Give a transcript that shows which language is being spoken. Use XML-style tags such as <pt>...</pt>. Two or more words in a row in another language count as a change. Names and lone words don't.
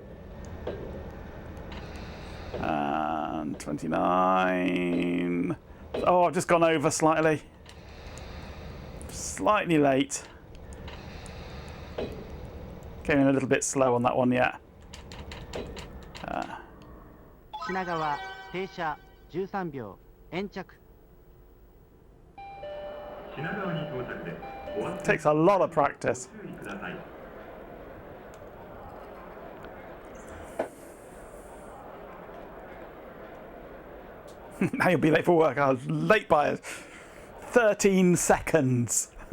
<en>And 29. Oh, I've just gone over slightly. Slightly late. Came in a little bit slow on that one yet.</en> <ja>品川停車13秒延着</ja> <en>Takes a lot of practice. Now you'll be late for work. I was late by 13 seconds.</en>